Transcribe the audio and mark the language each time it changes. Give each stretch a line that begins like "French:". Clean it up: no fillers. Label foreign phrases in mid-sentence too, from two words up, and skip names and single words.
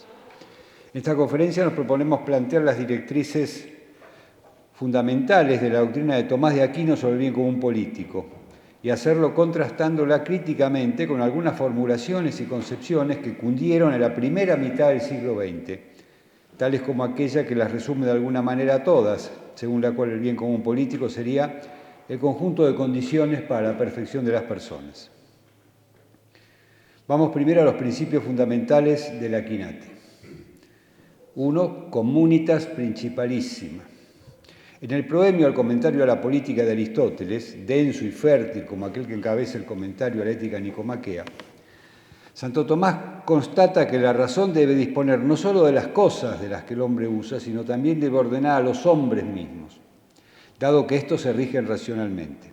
Spanish: En esta conferencia nos proponemos plantear las directrices fundamentales de la doctrina de Tomás de Aquino sobre el bien común político y hacerlo contrastándola críticamente con algunas formulaciones y concepciones que cundieron en la primera mitad del siglo XX, tales como aquella que las resume de alguna manera todas, según la cual el bien común político sería el conjunto de condiciones para la perfección de las personas. Vamos primero a los principios fundamentales del Aquinate. 1.
Latin: Communitas principalissima.
Spanish: En el proemio al comentario a la política de Aristóteles, denso y fértil como aquel que encabeza el comentario a la ética nicomaquea, Santo Tomás constata que la razón debe disponer no solo de las cosas de las que el hombre usa, sino también debe ordenar a los hombres mismos, dado que estos se rigen racionalmente.